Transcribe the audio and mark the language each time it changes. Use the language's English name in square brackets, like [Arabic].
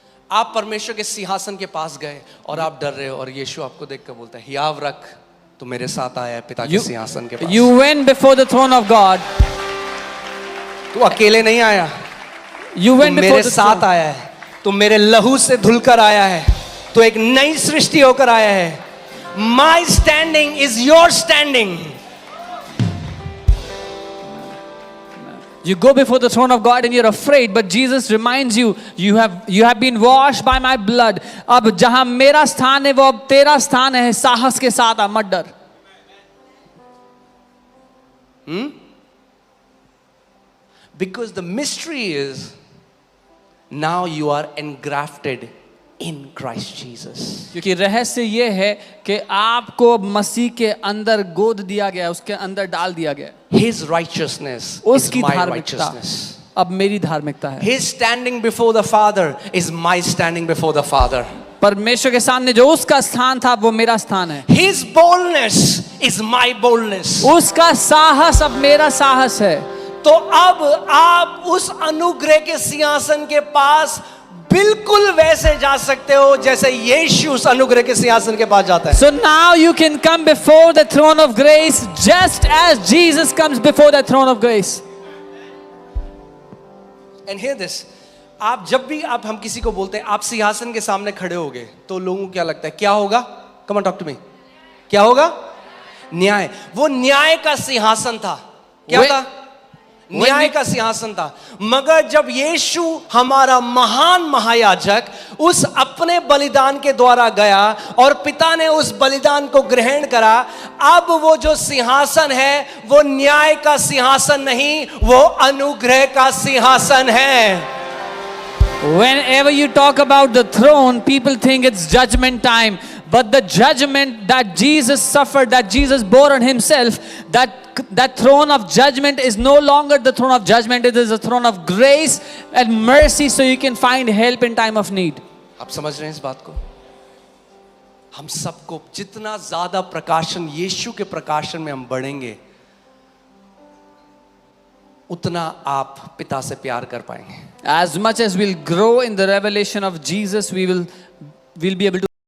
[Hindi] आप परमेश्वर के सिंहासन के पास गए और आप डर रहे हो और यीशु आपको देखकर बोलता है हियाव रख, तो मेरे साथ आया है पिता के सिंहासन के पास. [English] You went before the throne of God. [Hindi] तू अकेले नहीं आया, [English] You [Hindi] तू [English] went before [Hindi] मेरे [English] the [Hindi] साथ [English] throne. [Hindi] आया है, तू मेरे लहू से धुलकर आया है, तो एक नई सृष्टि होकर आया है. [English] My standing is your standing. You go before the throne of God and you're afraid, but Jesus reminds you, you have been washed by my blood. [Hindi] अब जहां मेरा स्थान है वो अब तेरा स्थान है. साहस के साथ आ, मत डर. [English] Because the mystery is now you are engrafted in Christ Jesus. [Hindi] क्योंकि रहस्य ये है कि आपको मसीह के अंदर गोद दिया गया, उसके अंदर डाल दिया गया. [English] His righteousness is [Hindi] उसकी [English] my [Hindi] धार्मिकता [English] righteousness. [Hindi] अब मेरी धार्मिकता है. [English] His standing before the Father is my standing before the Father. [Hindi] परमेश्वर के सामने जो उसका स्थान था वो मेरा स्थान है. [English] His boldness is my boldness. [Hindi] उसका साहस अब मेरा साहस है. तो अब आप उस अनुग्रह के सिंहासन के पास बिल्कुल वैसे जा सकते हो जैसे यीशु उस अनुग्रह के सिंहासन के पास जाता है. [English] So now you can come before the throne of grace just as Jesus comes before the throne of grace. And hear this. [Hindi] आप जब भी हम किसी को बोलते हैं आप सिंहासन के सामने खड़े होगे तो लोगों को क्या लगता है? क्या होगा? [English] Come on, talk to me. [Hindi] क्या होगा? न्याय. वो न्याय का सिंहासन था. क्या था? न्याय का सिंहासन था. मगर जब यीशु हमारा महान महायाजक उस अपने बलिदान के द्वारा गया और पिता ने उस बलिदान को ग्रहण करा, अब वो जो सिंहासन है वो न्याय का सिंहासन नहीं, वो अनुग्रह का सिंहासन है. [English] Whenever you talk about the throne, people think it's judgment time. But the judgment that Jesus suffered, that Jesus bore on himself, that throne of judgment is no longer the throne of judgment. It is a throne of grace and mercy, so you can find help in time of need. [Hindi] आप समझ रहे हैं इस बात को? हम सबको जितना ज्यादा प्रकाशन यीशु के प्रकाशन में हम बढ़ेंगे उतना आप पिता से प्यार कर पाएंगे. [English] As much as we'll grow in the revelation of Jesus, we'll be able to